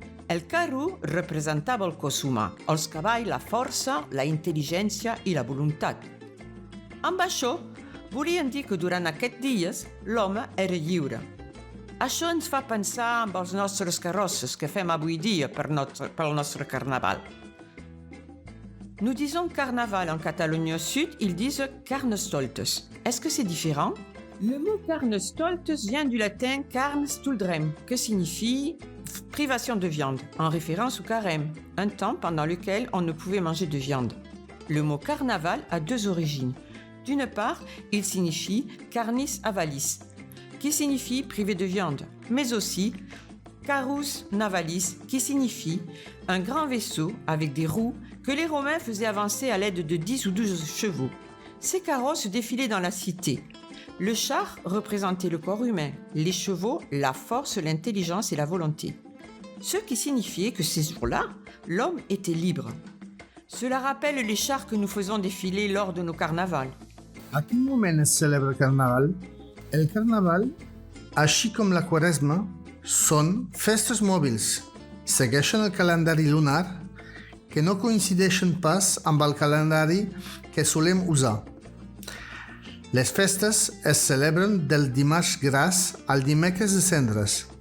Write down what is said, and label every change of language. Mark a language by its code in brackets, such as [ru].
[ca] El carro representava el cos humà, els cavalls la força, la intel·ligència i la voluntat. Amb això, volien dir que durant aquests dies l'home era lliure. Això ens fa pensar amb els nostres carrosses que fem avui dia pel nostre carnaval. [fr] Nous disons carnaval en Catalogne Sud, ils disent Carnestoltes. Est-ce que c'est différent? Le mot Carnestoltes vient du latin carnestuldrem, que signifie privation de viande, en référence au carême, un temps pendant lequel on ne pouvait manger de viande. Le mot carnaval a deux origines. D'une part, il signifie carnis avalis, qui signifie privé de viande, mais aussi carus navalis, qui signifie un grand vaisseau avec des roues que les Romains faisaient avancer à l'aide de 10 ou 12 chevaux. Ces carrosses défilaient dans la cité. Le char représentait le corps humain, les chevaux, la force, l'intelligence et la volonté. Ce qui signifiait que ces jours-là, l'homme était libre. Cela rappelle les chars que nous faisons défiler lors de nos carnavals. À quel moment se célèbre le carnaval? [ca] El carnaval, així com la quaresma, són festes mòbils. Segueixen el calendari lunar que no coincideixen pas amb el calendari que solem usar. Les festes es celebren del dimarts gras al dimecres de cendres.